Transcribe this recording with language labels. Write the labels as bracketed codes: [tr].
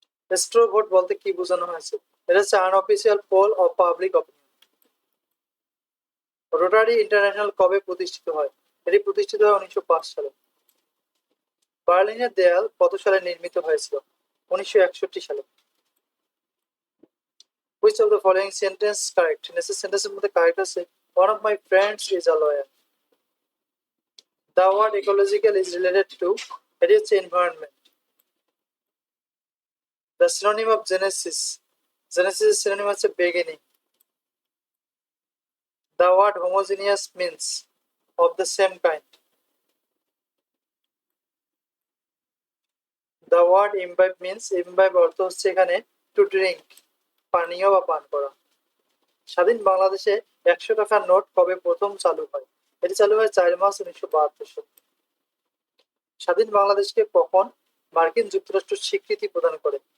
[bn] স্ট্রো vote বলতে কি বোঝানো হয়েছে? এটা হচ্ছে unofficial pole of public opinion. Rotary international কবে প্রতিষ্ঠিত হয়? এটি প্রতিষ্ঠিত হয় 1905 সালে। বার্লিনের দেয়াল কত সালে নির্মিত হয়েছিল? 1961 সালে। [en] Which of the following sentence correct? নিচের সেন্টেন্সের মধ্যে কারেক্ট আছে one of my friends is a lawyer. The word ecological is related to, it is environment. The synonym of Genesis, Genesis synonym হচ্ছে beginning. The word homogeneous means of the same kind. The word imbibe means, imbibe অর্থ হচ্ছে এখানে to drink, পানীয় বা পান করা। [bn] স্বাধীন বাংলাদেশে 100 টাকার নোট কবে প্রথম চালু হয়? এটি চালু হয় 4 মার্চ 1972 সালে। স্বাধীন বাংলাদেশকে কখন মার্কিন যুক্তরাষ্ট্র স্বীকৃতি প্রদান করে?